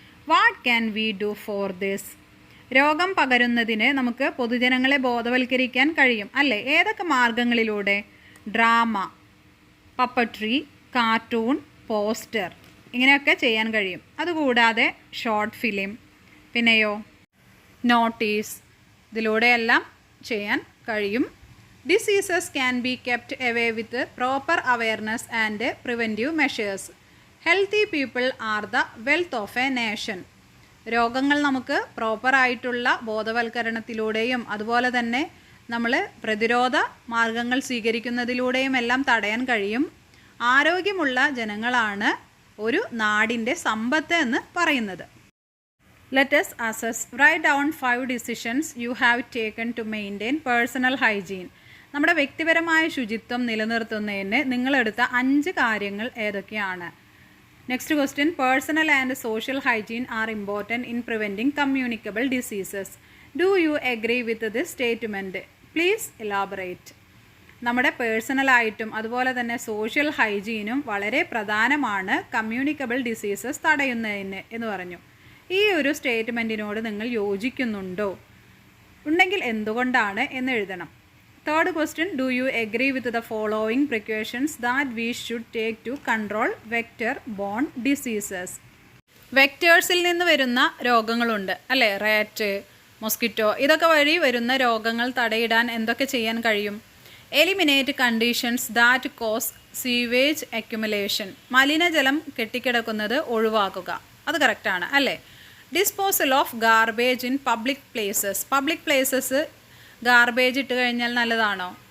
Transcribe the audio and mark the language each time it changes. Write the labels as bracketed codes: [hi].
[en] What can we do for this? [ml] രോഗം പകരുന്നതിന് നമുക്ക് പൊതുജനങ്ങളെ ബോധവൽക്കരിക്കാൻ കഴിയും അല്ലേ? ഏതൊക്കെ മാർഗങ്ങളിലൂടെ? ഡ്രാമ, പപ്പട്രി, കാർട്ടൂൺ, പോസ്റ്റർ, ഇങ്ങനെയൊക്കെ ചെയ്യാൻ കഴിയും. അതുകൂടാതെ ഷോർട്ട് ഫിലിം, പിന്നെയോ നോട്ടീസ്, ഇതിലൂടെയെല്ലാം ചെയ്യാൻ കഴിയും. [en] Diseases can be kept away with proper awareness and preventive measures. Healthy people are the wealth of a nation. [ml] രോഗങ്ങൾ നമുക്ക് പ്രോപ്പറായിട്ടുള്ള ബോധവൽക്കരണത്തിലൂടെയും അതുപോലെ തന്നെ നമ്മൾ പ്രതിരോധ മാർഗങ്ങൾ സ്വീകരിക്കുന്നതിലൂടെയും എല്ലാം തടയാൻ കഴിയും. ആരോഗ്യമുള്ള ജനങ്ങളാണ് ഒരു നാടിൻ്റെ സമ്പത്ത് എന്ന് പറയുന്നത്. [en] Let us assess. Write down 5 decisions you have taken to maintain personal hygiene. [ml] നമ്മുടെ വ്യക്തിപരമായ ശുചിത്വം നിലനിർത്തുന്നതിന് നിങ്ങളെടുത്ത 5 കാര്യങ്ങൾ ഏതൊക്കെയാണ്? [en] Next question. Personal and social hygiene are important in preventing communicable diseases. Do you agree with this statement? Please elaborate. [ml] നമ്മുടെ പേഴ്സണലായിട്ടും അതുപോലെ തന്നെ social ഹൈജീനും വളരെ പ്രധാനമാണ് കമ്മ്യൂണിക്കബിൾ ഡിസീസസ് തടയുന്നതിന് എന്ന് പറഞ്ഞു. ഈ ഒരു സ്റ്റേറ്റ്മെൻറ്റിനോട് നിങ്ങൾ യോജിക്കുന്നുണ്ടോ? ഉണ്ടെങ്കിൽ എന്തുകൊണ്ടാണ് എന്ന് എഴുതണം. [en] Third question. Do you agree with the following precautions that we should take to control vector-borne diseases? [ml] വെക്ടേഴ്സിൽ നിന്ന് വരുന്ന രോഗങ്ങളുണ്ട് അല്ലേ? റാറ്റ്, മൊസ്കിറ്റോ, ഇതൊക്കെ വഴി വരുന്ന രോഗങ്ങൾ തടയിടാൻ എന്തൊക്കെ ചെയ്യാൻ കഴിയും? [en] eliminate conditions that cause sewage accumulation, [ml] മലിനജലം കെട്ടിക്കിടക്കുന്നത് ഒഴിവാക്കുക. അത് കറക്റ്റാണ് അല്ലേ? [en] disposal of garbage in public places, [ml] public places garbage ഇട്ട് കഴിഞ്ഞാൽ നല്ലതാണോ?